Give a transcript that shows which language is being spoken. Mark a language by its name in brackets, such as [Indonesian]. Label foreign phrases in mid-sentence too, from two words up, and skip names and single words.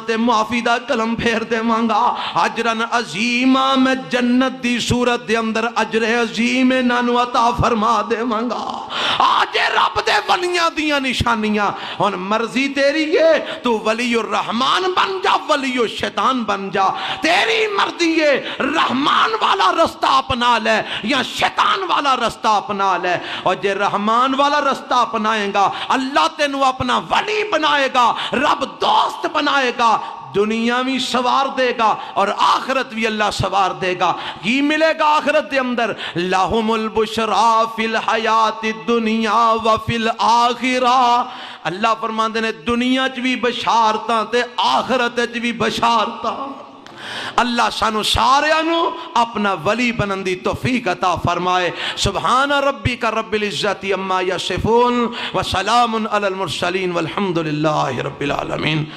[Punjabi] تے معافی دا کلم پھیر دے مانگا [Arabic] اجرن عظیمہ [Punjabi] میں جنت دی صورت دے اندر [Arabic] اجر عظیم [Punjabi] نانو عطا فرما دے مانگا آج رب دے ولیاں دیاں نشانیاں ان مرضی تیری ہے تو [Arabic] ولی الرحمن [Punjabi] بن جا [Arabic] ولی الشیطان [Punjabi] بن جا تیری مرضی ہے رحمان والا رستہ اپنا لے یا شیطان والا رستہ اپنا لے اور جے رحمان والا رستہ اپنائیں گا اللہ تینو اپنا ولی بنائے گا رب دوست بنائے گا دنیا بھی سوار دے گا اور آخرت بھی اللہ سوار دے گا یہ ملے گا آخرت دے اندر [Arabic] لہم البشرا فی الحیات الدنیا وفی الآخرہ [Punjabi] اللہ فرماندے نے دنیا چ بھی بشارتاں تے آخرت چ بھی بشارتاں اللہ سانو سارے اپنا ولی بنندی توفیق عطا فرمائے [Arabic] سبحان ربک رب العزت عما یصفون وسلام علی المرسلین والحمد للہ رب العالمین